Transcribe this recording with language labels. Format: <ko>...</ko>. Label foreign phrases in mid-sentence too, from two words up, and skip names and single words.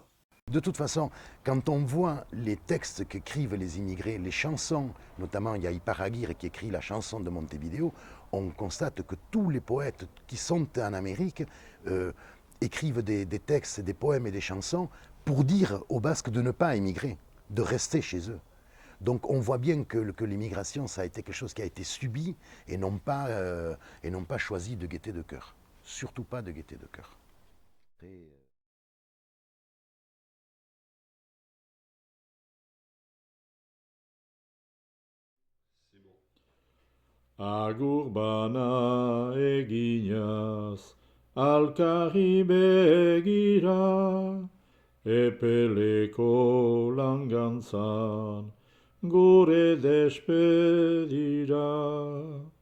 <fr>De toute façon, quand on voit les textes qu'écrivent les immigrés, les chansons, notamment il y a Ipar Aguirre qui écrit la chanson de Montevideo, on constate que tous les poètes qui sont en Amérique écrivent des textes, des poèmes et des chansons pour dire aux Basques de ne pas émigrer, de rester chez eux. Donc on voit bien que l'immigration, ça a été quelque chose qui a été subi et non pas choisi de gaieté de cœur. Surtout pas de gaieté de cœur.</fr> <eu>Agur bana eginaz, alkarri begira, epeleko langantzan, gure despedira.</eu>